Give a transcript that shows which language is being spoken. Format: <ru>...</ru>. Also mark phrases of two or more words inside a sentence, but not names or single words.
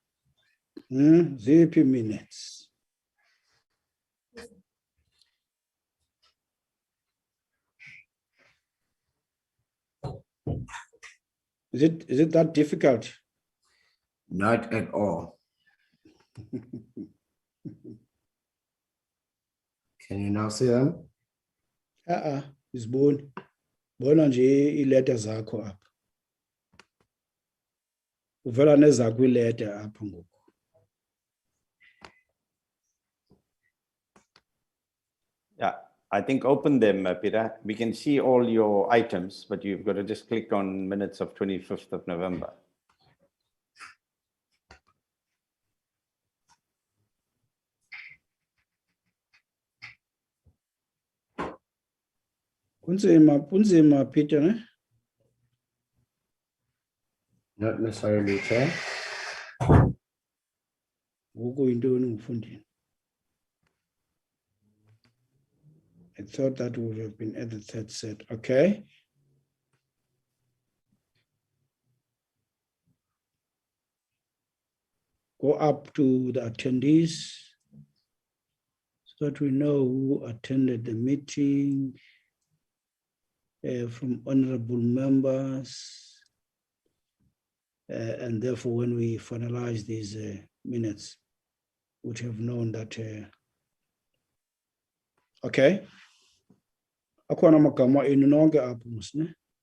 <en>ZP minutes. Is it that difficult? Not at all. Can you now see them? It's born.</en> <xh>Bona nje ileta zakho apha. Uvela nezakho ileta apha ngoku.</xh> <en>Yeah, I think open them, Peter. We can see all your items, but you've got to just click on minutes of 25th of November.</en> <xh>Kunzima Peter, ne?</xh> <en>Not necessarily, Chair.</en> <xh>Ngoku yintoni ngifundile?</xh> <en>I thought that would have been at the third set. Okay. Go up to the attendees so that we know who attended the meeting from honorable members. And therefore, when we finalize these minutes, we would have known that. Okay.</en> <xh>Akhona amagama enu nonke apho musine.</xh>